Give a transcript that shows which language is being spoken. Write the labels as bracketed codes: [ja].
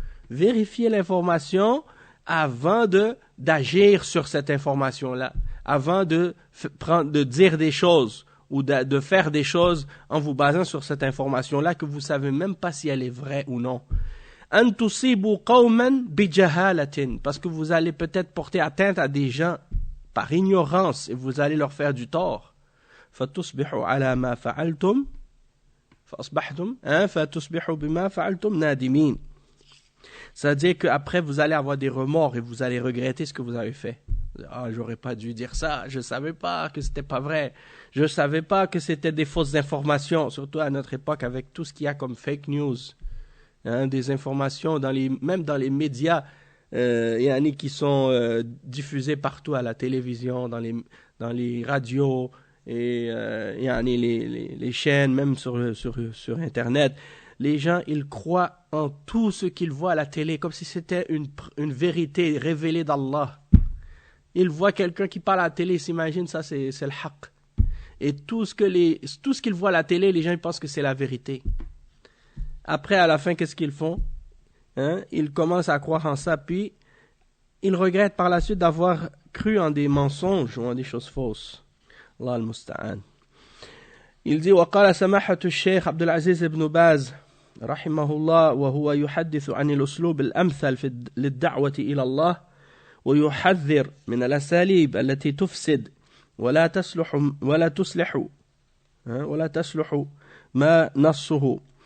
[fr] Vérifiez l'information avant d'agir sur cette information-là, avant de dire des choses ou de faire des choses en vous basant sur cette information-là que vous savez même pas si elle est vraie ou non. [ar] An tusibu qawman bijahalatin, [fr] parce que vous allez peut-être porter atteinte à des gens par ignorance et vous allez leur faire du tort. [ar] Fatusbihu ala ma fa'altum فأصبحتم فتصبحوا بما فعلتم نادمين. [fr] C'est-à-dire qu'après vous allez avoir des remords et vous allez regretter ce que vous avez fait. Ah, j'aurais pas dû dire ça, je savais pas que c'était pas vrai, je savais pas que c'était des fausses informations, surtout à notre époque avec tout ce qu'il y a comme fake news, des informations même dans les médias qui sont diffusés partout à la télévision, dans les radios, et les chaînes, même sur Internet. Les gens, ils croient en tout ce qu'ils voient à la télé, comme si c'était une vérité révélée d'Allah. Ils voient quelqu'un qui parle à la télé, ils s'imaginent ça, c'est le haqq. Et tout ce qu'ils voient à la télé, les gens ils pensent que c'est la vérité. Après, à la fin, qu'est-ce qu'ils font? Ils commencent à croire en ça, puis ils regrettent par la suite d'avoir cru en des mensonges ou en des choses fausses. [ar] الله المستعان. [fr] Il dit [ar] وقال سماحة الشيخ عبد العزيز بن باز رحمه الله وهو يحدث عن الأسلوب الأمثل للدعوة إلى الله ويحذر من الأساليب التي تفسد ولا تصلح ما نصه.